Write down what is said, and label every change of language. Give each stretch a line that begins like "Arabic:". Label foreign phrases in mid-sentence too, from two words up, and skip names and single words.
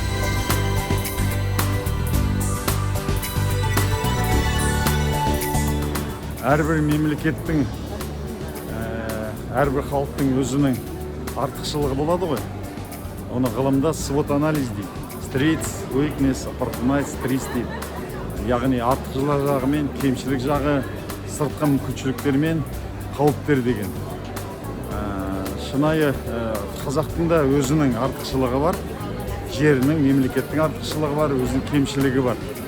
Kazakh: Әрбір мемлекеттің, әрбір халықтың өзінің артықшылығы болады ғой. Оны ғылымда SWOT анализ дейді.
English: Strengths, weakness, opportunities, threats дейді.
Kazakh: Яғни артықшылық жағы мен кемшілік жағы, сыртқы мүмкіншіліктер мен қауіптер деген. Шынайы қазақтың да өзінің артықшылығы бар, жерінің, мемлекеттің артықшылығы бар, өзінің кемшілігі бар.